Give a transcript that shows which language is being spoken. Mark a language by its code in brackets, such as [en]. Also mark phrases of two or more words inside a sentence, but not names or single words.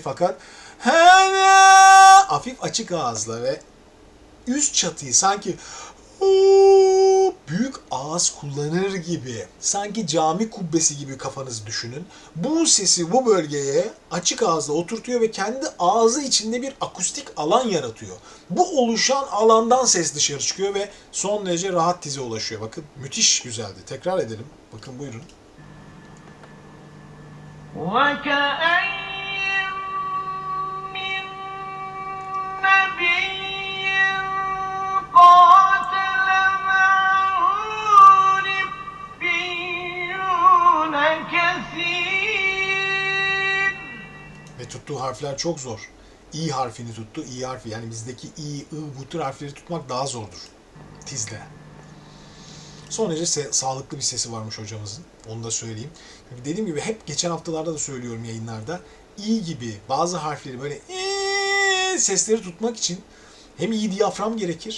[tr] Fakat hafif açık ağızla ve üst çatıyı sanki büyük ağız kullanır gibi, sanki cami kubbesi gibi kafanızı düşünün. Bu sesi bu bölgeye açık ağızla oturtuyor ve kendi ağzı içinde bir akustik alan yaratıyor. Bu oluşan alandan ses dışarı çıkıyor ve son derece rahat tize ulaşıyor. Bakın müthiş güzeldi. Tekrar edelim. Bakın buyurun. [ar] وكأين من نبي قاتل معه ربيون كثير. [tr] Ve tuttuğu harfler çok zor. İ harfini tuttu. İ harfi, yani bizdeki İ, I, bu tür harfleri tutmak daha zordur. Tizle. Son derece sağlıklı bir sesi varmış hocamızın. Onu da söyleyeyim. Çünkü dediğim gibi hep geçen haftalarda da söylüyorum yayınlarda. İ gibi bazı harfleri böyle sesleri tutmak için hem iyi diyafram gerekir.